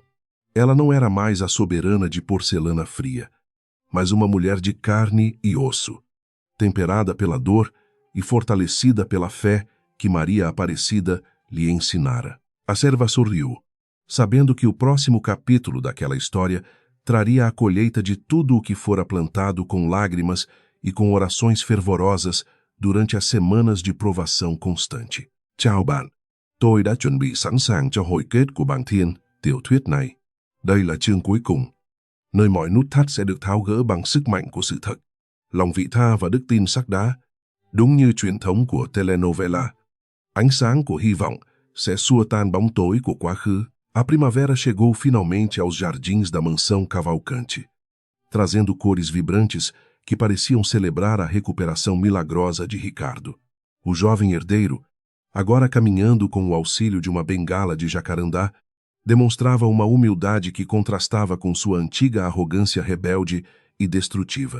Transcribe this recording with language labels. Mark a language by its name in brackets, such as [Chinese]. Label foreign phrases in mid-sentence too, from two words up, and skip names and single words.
[Portuguese] Ela não era mais a soberana de porcelana fria, mas uma mulher de carne e osso, temperada pela dor e fortalecida pela fé que Maria Aparecida lhe ensinara. A serva sorriu, sabendo que o próximo capítulo daquela história traria a colheita de tudo o que fora plantado com lágrimas e com orações fervorosas durante as semanas de provação constante. [Vietnamese] Chào bạn, tôi đã chuẩn bị sẵn sàng cho hồi kết của bảng thiên, tiểu thuyết này. Đây là chương cuối cùng, nơi mọi nút thắt sẽ được tháo gỡ bằng sức mạnh của sự thật, lòng vị tha và đức tin sắt đá. Đúng như truyền thống của telenovela, ánh sáng của hy vọng sẽ xua tan bóng tối của quá khứ. [Portuguese] A primavera chegou finalmente aos jardins da mansão Cavalcante, trazendo cores vibrantes que pareciam celebrar a recuperação milagrosa de Ricardo. O jovem herdeiro, agora caminhando com o auxílio de uma bengala de jacarandá, demonstrava uma humildade que contrastava com sua antiga arrogância rebelde e destrutiva.